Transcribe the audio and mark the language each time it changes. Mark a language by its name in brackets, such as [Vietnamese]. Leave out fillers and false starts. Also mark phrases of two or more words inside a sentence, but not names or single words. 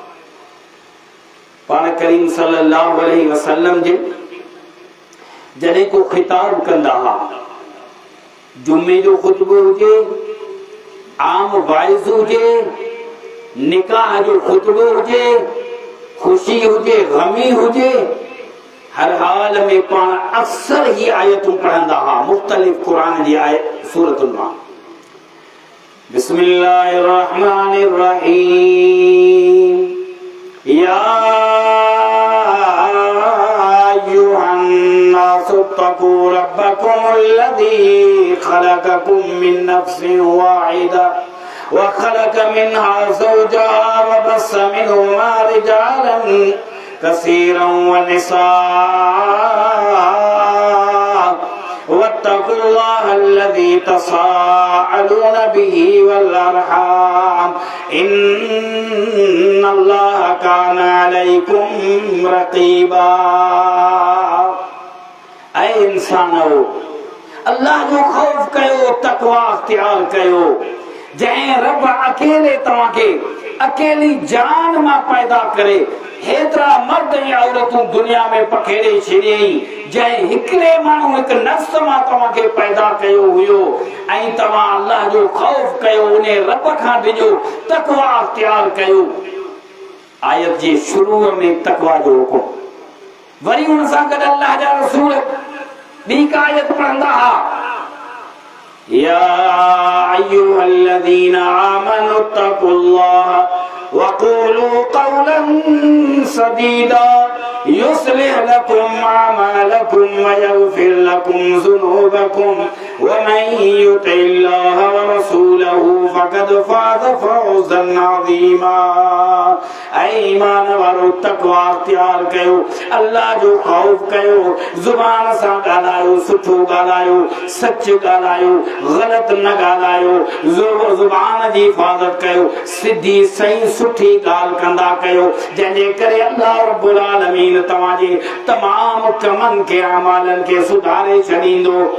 [Sindhi] पाण करीम [Arabic] صلى الله عليه وسلم [Sindhi] जे जॾहिं को खिताब कंदा हुआ, जुमे जो खुतबो हुजे, आम वाइज़ हुजे, निकाह जो खुतबो हुजे, खुशी हुजे, गमी हुजे, हर हाल में पाण अक्सर ही आयतूं पढ़ंदा हुआ, मुख्तलिफ कुरान जी आयत सूरतुन मां। [Arabic] بسم الله الرحمن الرحيم يا أيها الناس اتقوا ربكم الذي خلقكم من نفس واحدة وخلق منها زوجها وبث منهما رجالا كثيرا و ونساء واتقوا الله الذي تساءلون به والأرحام إن الله كان عليكم رقيبا. [Sindhi] ऐ इंसानो, अल्लाह जो खौफ कयो, तकवा अख्तियार कयो। जैं रब अकेले तव्हांखे अकेली जान मां पैदा करे हेतिरा मर्द ऐं औरतूं दुनिया में पखेड़े छॾियईं, जंहिं हिकिड़े माण्हू हिकु नफ्स मां तव्हांखे पैदा कयो हुयो ऐं तव्हां अल्लाह जो खौफ कयो, उन रब खां डिॼो, तकवा अख्तियार कयो। आयत जे शुरूअ में तकवा जो हुकुम, वरी हुन सां [Arabic] गॾु अल्लाह जा रसूल ॿी का आयत पढ़ंदा हुआ, يا أيها الذين آمنوا اتقوا الله وقولوا قولا سديدا يصلح لكم أعمالكم ويغفر لكم ذنوبكم ومن يطع الله ورسوله فقد فاز فوزا عظيما. [Sindhi] ऐ ईमान वारो, तक़वा अख्तियार कयो, अल्लाह जो खौफ कयो, ज़ुबान सां ॻाल्हायो, सुठो ॻाल्हायो, सच ॻाल्हायो, ग़लत न ॻाल्हायो, ज़ुबान जी हिफ़ाज़त कयो, सिधी सही सुठी ॻाल्हि कंदा कयो, जंहिंजे करे अल्लाह [Arabic] رب العالمين [Sindhi] तव्हांजे तमाम कमनि खे, अमालनि खे सुधारे छॾींदो।